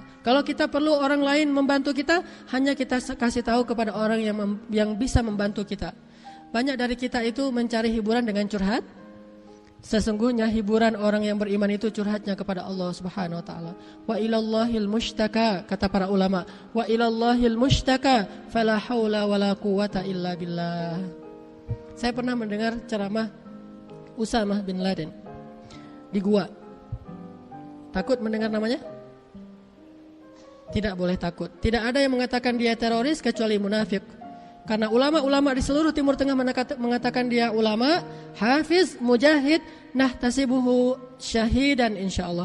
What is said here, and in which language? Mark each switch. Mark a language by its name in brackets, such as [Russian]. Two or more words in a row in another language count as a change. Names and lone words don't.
[Indonesian] Kalau kita perlu orang lain membantu kita, hanya kita kasih tahu kepada orang yang bisa membantu kita. Banyak dari kita itu mencari hiburan dengan curhat. Sesungguhnya hiburan orang yang beriman itu curhatnya kepada Allah [Arabic] سبحانه وتعالى. وإلى الله المشتكى, [Indonesian] kata para ulama. [Arabic] وإلى الله المشتكى فلا حول ولا قوة إلا بالله. [Indonesian] Saya pernah mendengar ceramah Usamah bin Laden di gua. Takut mendengar namanya? Tidak boleh takut. Tidak ada yang mengatakan dia teroris kecuali munafik. Karena ulama-ulama di seluruh Timur Tengah mengatakan dia ulama, hafiz, mujahid, [Arabic] نحتسبه شهيدا إن شاء الله.